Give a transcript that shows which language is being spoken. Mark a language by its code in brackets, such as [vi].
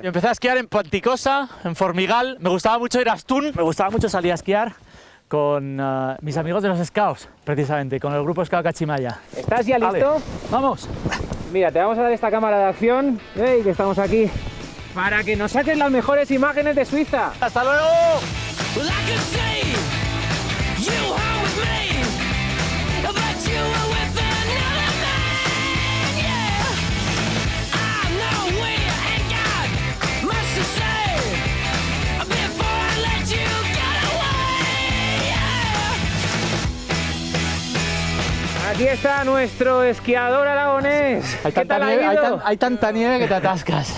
[es] Yo empecé a esquiar en Panticosa, en Formigal. Me gustaba mucho ir a Astún. Me gustaba mucho salir a esquiar con mis amigos de los Scouts, precisamente, con el grupo Scout Cachimaya. ¿Estás ya listo? Vale, ¡vamos! Mira, te vamos a dar esta cámara de acción. ¡Ey, que estamos aquí! Para que nos saques las mejores imágenes de Suiza. ¡Hasta luego! [en] Well, I could see you home with me, but you were with another man, yeah. I know we ain't got much to say before I let you get away, yeah. [es] Aquí está nuestro esquiador aragonés. Hay ¿Qué tanta, tal ha nieve, ido? hay tanta nieve que te atascas.